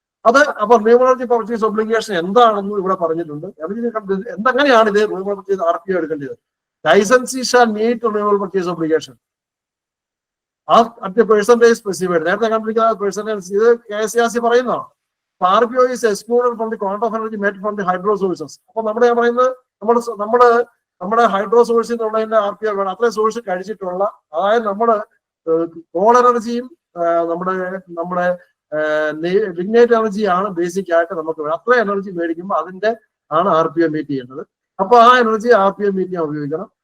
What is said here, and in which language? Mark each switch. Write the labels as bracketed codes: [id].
[ml] അത് അപ്പൊ renewable purchase obligation എന്താണെന്ന് ഇവിടെ പറഞ്ഞിട്ടുണ്ട്. എന്തെങ്ങനെയാണ് ഇത് റിന്യൂവബിൾ പർച്ചേസ് RPO എടുക്കേണ്ടത്? [en] Licensee shall meet renewable purchase obligation at percentage specified. [ml] നേരത്തെ കണ്ടിരിക്കുന്ന പെർസെന്റേജ് ഇത് KCRC പറയുന്നതാണ്. [en] RPO is excluded from the quantum of energy made from the hydro sources. [ml] അപ്പൊ നമ്മുടെ പറയുന്നത് നമ്മുടെ ഹൈഡ്രോ സോഴ്സിൽ നിന്നുള്ളതിന്റെ RPO വേണം. അത്രയും സോഴ്സ് കഴിച്ചിട്ടുള്ള, അതായത് നമ്മുടെ കോൾ എനർജിയും നമ്മുടെ ലിഗ്നൈറ്റ് എനർജിയാണ് ബേസിക് ആയിട്ട് നമുക്ക് വേണം. അത്രയും എനർജി മേടിക്കുമ്പോൾ അതിന്റെ ആണ് RPO മീറ്റ് ചെയ്യേണ്ടത്. അപ്പൊ ആ എനർജി RPO മീറ്റ് ചെയ്യാൻ ഉപയോഗിക്കണം.